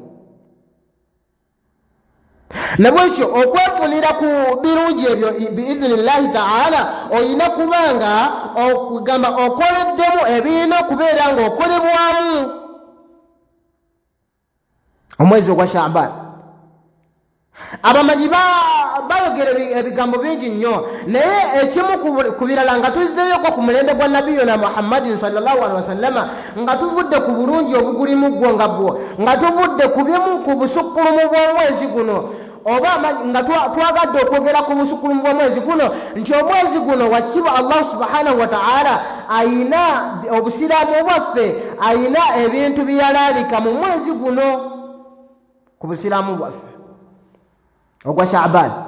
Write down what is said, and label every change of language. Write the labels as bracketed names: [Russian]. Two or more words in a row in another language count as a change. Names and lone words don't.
[Ganda] Nabwekyo okwefunira ku birungi ebyo [Arabic] بإذن الله تعالى [Ganda] oyina kubanga okugamba okoleddemu ebirina okubeera nga okolebwamu omwezi ogwa Sha'ban. Abamanyi bayogera ebigambo bingi nnyo naye ekimu ku birala nga tuzzeeyoko ku mulembe gwa nabiyuna Muhammadin [Arabic] صلى الله عليه وسلم [Ganda] nga tuvudde ku bulungi obugulimu gwo nga tuvudde ku bimu ku busukkulumu bw'omwezi guno oba nga twagadde okwogera ku busukkulumu bw'omwezi guno nti omwezi guno wasiba Allah [Arabic] سبحانه وتعالى [Ganda] ayina obusiraamu bwaffe ayina ebintu byalalika mu mwezi guno ku busiraamu bwaffe ogwa Sha'ban.